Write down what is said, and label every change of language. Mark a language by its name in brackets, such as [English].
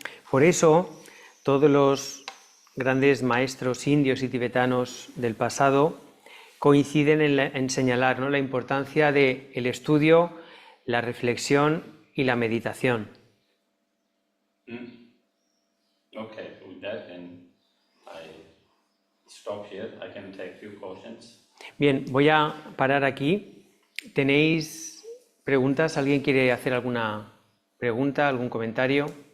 [Spanish] Por eso, todos los grandes maestros indios y tibetanos del pasado coinciden en señalar, ¿no?, la importancia del estudio, la reflexión y la meditación. [English] Okay, with that, then I stop here. I can take few questions. [Spanish] Bien, voy a parar aquí ¿Tenéis preguntas? ¿Alguien quiere hacer alguna pregunta, algún comentario?